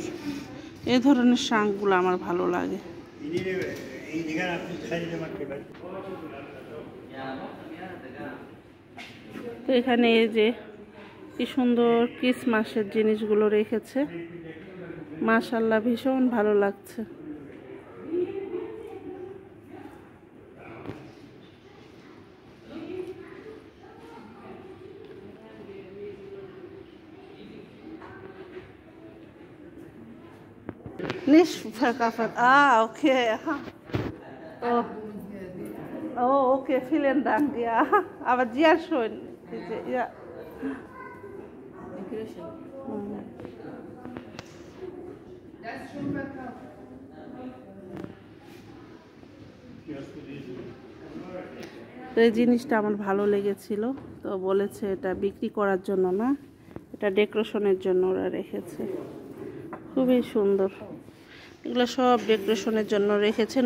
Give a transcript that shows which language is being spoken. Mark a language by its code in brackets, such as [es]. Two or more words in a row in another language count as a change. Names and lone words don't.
[bn] এই ধরনের শাঁখগুলো আমার ভালো লাগে। তো এখানে এই যে কি সুন্দর ক্রিসমাসের জিনিসগুলো রেখেছে, মাশাআল্লাহ ভীষণ ভালো লাগছে। [de] Nicht verkaufen. Okay. Oh. Oh, okay, vielen Dank. Ja, aber sehr schön. Ja. Das ist schon verkauft. [bn] তো এই জিনিসটা আমার ভালো লেগেছিল, তো বলেছে এটা বিক্রি করার জন্য না, এটা ডেকোরেশনের জন্য ওরা রেখেছে। খুবই সুন্দর, এগুলো সব ডেকোরেশনের জন্য রেখেছে।